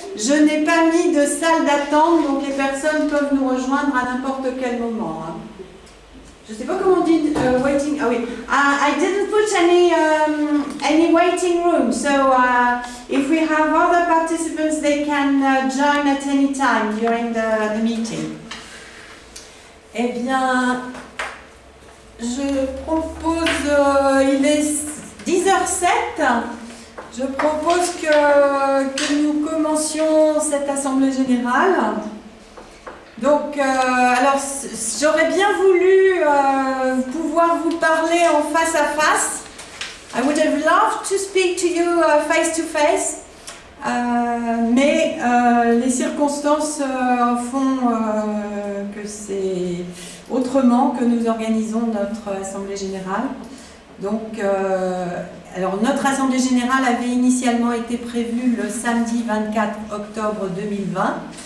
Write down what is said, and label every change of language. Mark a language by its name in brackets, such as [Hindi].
[French] Je n'ai pas mis de salle d'attente, donc les personnes peuvent nous rejoindre à n'importe quel moment. Hein. Je ne sais pas comment on dit waiting. Ah oui. [English] I didn't put any waiting room, so if we have other participants, they can join at any time during the meeting. [French] Eh bien, je propose, il est 10h07. Je propose que nous commencions cette assemblée générale. Donc, alors, j'aurais bien voulu pouvoir vous parler en face à face. [English] I would have loved to speak to you face to face. [French] Mais les circonstances font que c'est autrement que nous organisons notre assemblée générale. Donc, alors notre assemblée générale avait initialement été prévue le samedi 24 octobre 2020.